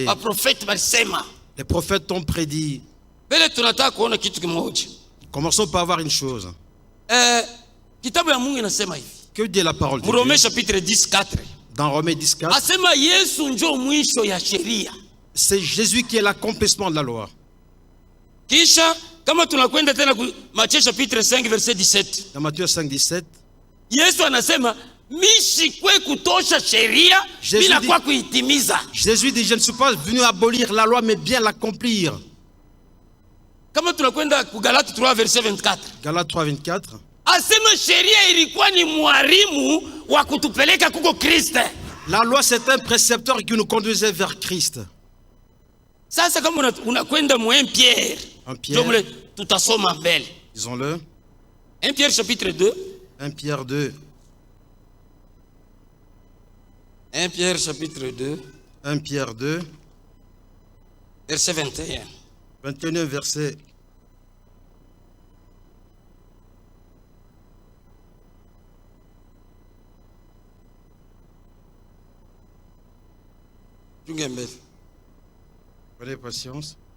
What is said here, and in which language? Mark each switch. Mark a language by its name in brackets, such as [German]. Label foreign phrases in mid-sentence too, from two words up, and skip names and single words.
[French] Les prophètes ont prédit. Commençons par voir une chose. Que dit la parole de Dieu? Chapitre 10, 4. Dans Romains 10, 4. C'est Jésus qui est l'accomplissement de la loi. [Swahili] Kama tunakwenda tena Matthieu [French] chapitre 5 verset 17. Dans Matthieu 5, 17. [Swahili] Yesu anasema mishikwe kutosha sheria bila kwa kuitimiza. [French] Jésus dit je ne suis pas venu abolir la loi mais bien l'accomplir. [Swahili] Kama tunakwenda ku Galates 3 verset 24. [French] Galates 3 24. [Swahili] Asema sheria ilikuwa ni mwalimu wa kutupeleka kuko Kristo. [French] La loi c'est un précepteur qui nous conduisait vers Christ. [Swahili] Sasa kama unakwenda mu 1 Pierre. Pierre. Tutasoma mbele. [French] Disons-le. 1 Pierre chapitre 2. 1 Pierre 2. 1 Pierre chapitre 2. 1 Pierre 2. Verset 21. 21 verset. Prenez patience.